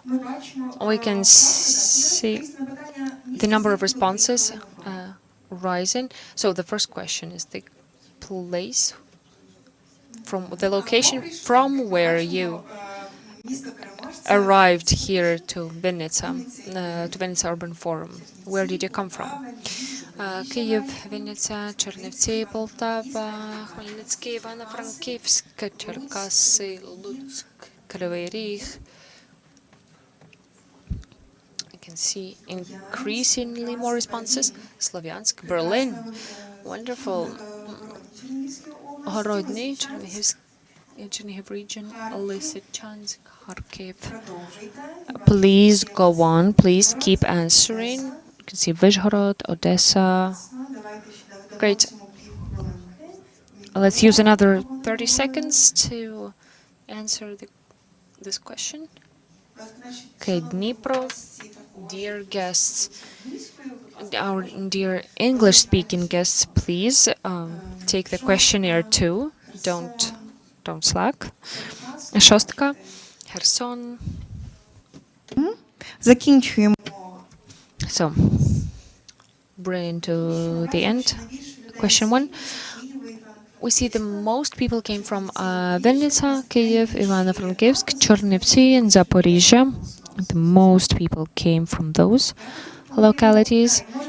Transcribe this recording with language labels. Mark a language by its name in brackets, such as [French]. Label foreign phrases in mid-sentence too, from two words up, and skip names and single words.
[English] We can see the number of responses rising. So the first question is the place, from the location from where you arrived here to Vinnytsia Urban Forum. Where did you come from? [Ukrainian] Київ, Вінниця, Чернівці, Полтава, Хмельницький, Івано-Франківськ, Черкаси, Луцьк, Кривий Ріг. [English] I can see increasingly more responses. Слов'янськ, Berlin. Wonderful. Городний, Чернігів region, Лисичанськ, Харків. Please go on. Please keep answering. You can see Vyshhorod, Odessa. Great. Let's use another 30 seconds to answer this question. Okay, Dnipro, dear guests, our dear English-speaking guests, please take the questionnaire too. Don't slack. [Ukrainian] Шостка, Херсон. Закінчуємо. [English] So, bring to the end. Question 1. we see the most people came from Vinnytsia, Kyiv, Ivano-Frankivsk, Chernivtsi, and Zaporizhia. The most people came from those localities.